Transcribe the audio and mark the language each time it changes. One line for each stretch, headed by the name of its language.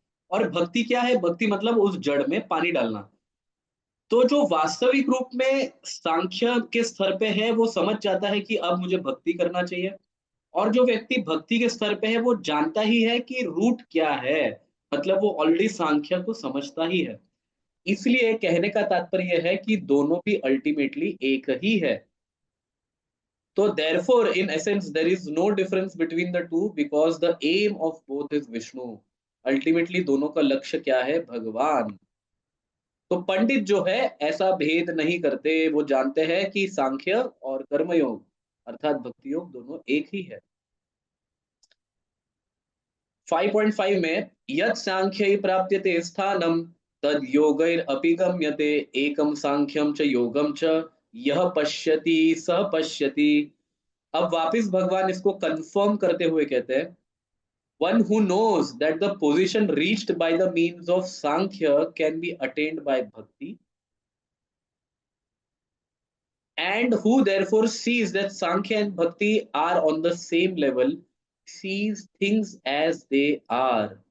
Hindi: और भक्ति क्या है, भक्ति मतलब उस जड़ में पानी डालना। तो जो वास्तविक रूप में सांख्य के स्तर पे है, वो समझ जाता है कि अब मुझे भक्ति करना चाहिए। और जो व्यक्ति भक्ति के स्तर पे है, वो जानता ही है कि रूट क्या है, मतलब वो ऑलरेडी सांख्य को समझता ही है। इसलिए कहने का तात्पर्य है कि दोनों भी अल्टीमेटली एक ही है।
English: तो therefore in essence there is no difference between the two, because the aim of both is Vishnu।
Hindi: Ultimately दोनों का लक्ष्य क्या है, भगवान। तो पंडित जो है ऐसा भेद नहीं करते, वो जानते हैं कि सांख्य और कर्मयोग अर्थात भक्ति योग दोनों एक ही है।
Sanskrit: 5.5 में, यत् सांख्यै प्राप्यते स्थानम तद योगैर अपि गम्यते, एकम सांख्यम च योगम च यह पश्यति सह पश्यति।
Hindi: अब वापस भगवान इसको कंफर्म करते हुए कहते हैं,
English: One who knows that the position reached by the means of Sankhya can be attained by Bhakti, and who therefore sees that Sankhya and Bhakti are on the same level, sees things as they are।